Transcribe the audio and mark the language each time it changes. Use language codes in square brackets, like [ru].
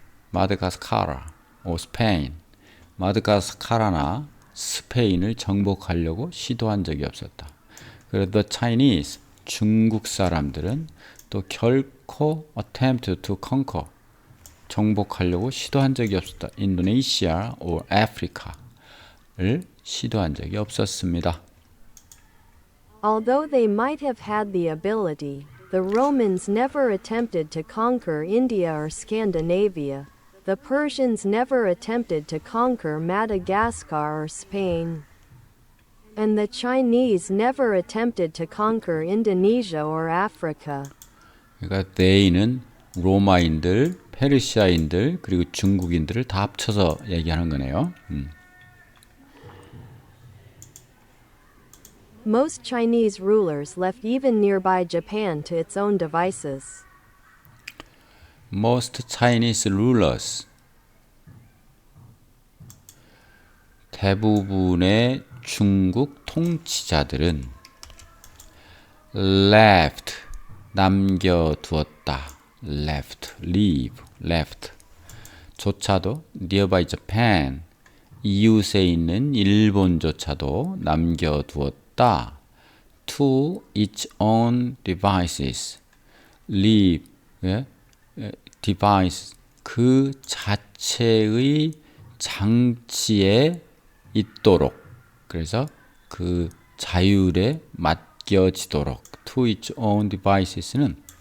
[ko] 마드가스카라, 스페인. 마드가스카라나 스페인을 정복하려고 시도한 적이 없었다. 그리고 [en] the Chinese, [ko] 중국 사람들은 또 결코 [en] attempt to conquer, [ko] 정복하려고 시도한 적이 없었다. 인도네시아 [en] or Africa [ko] 를 시도한 적이 없었습니다. [en] Although they might have had the ability, the Romans never attempted to conquer India or Scandinavia. The Persians never attempted to conquer Madagascar or Spain. And the Chinese never attempted to conquer Indonesia or Africa. [ko] 그러니까 they는 로마인들, 페르시아인들, 그리고 중국인들을 다 합쳐서 얘기하는 거네요. [en] Most Chinese rulers left even nearby Japan to its own devices. Most Chinese rulers, [ko] 대부분의 중국 통치자들은 left, 남겨두었다. left 조차도 [en] nearby Japan, [ko] 이웃에 있는 일본조차도 남겨두었다. [en] to its own devices, leave, device, [ko] 그 자체의 장치에 있도록, 그래서 그 자율에 맡겨지도록, [en] to its own devices [ko] 는